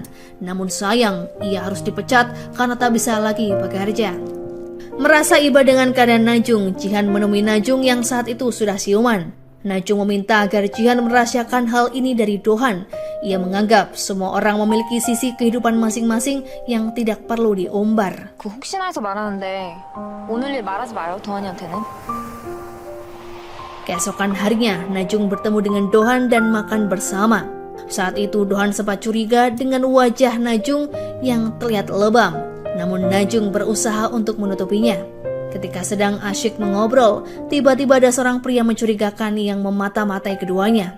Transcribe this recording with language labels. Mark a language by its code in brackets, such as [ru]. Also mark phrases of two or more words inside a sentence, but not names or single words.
[id] Namun sayang, ia harus dipecat karena tak bisa lagi bekerja. Merasa iba dengan keadaan Najung, Jihan menemui Najung yang saat itu sudah siuman. Najung meminta agar Jihan merahasiakan hal ini dari Dohan. Ia menganggap semua orang memiliki sisi kehidupan masing-masing yang tidak perlu diumbar. [ko] 그 혹시나 해서 말하는데 오늘 일 말하지 마요, 도환이한테는. [id] Keesokan harinya, Najung bertemu dengan Dohan dan makan bersama. Saat itu Dohan sempat curiga dengan wajah Najung yang terlihat lebam. Namun Najung berusaha untuk menutupinya. Ketika sedang asyik mengobrol, tiba-tiba ada seorang pria mencurigakan yang memata-matai keduanya.